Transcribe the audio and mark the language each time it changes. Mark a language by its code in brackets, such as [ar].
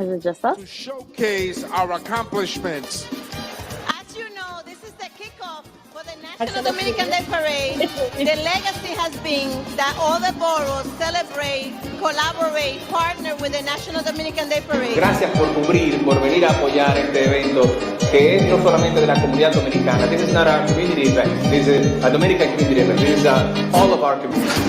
[en] Is it just us? to showcase our accomplishments. As you know, this is the kickoff for the National Dominican Day Parade. The legacy has been that all the boroughs celebrate, collaborate, partner with the National Dominican Day Parade. [es] Gracias por cubrir, por venir a apoyar este evento, que es no solamente de la comunidad dominicana. [en] This is not our community event. This is a Dominican community event. This is all of our community.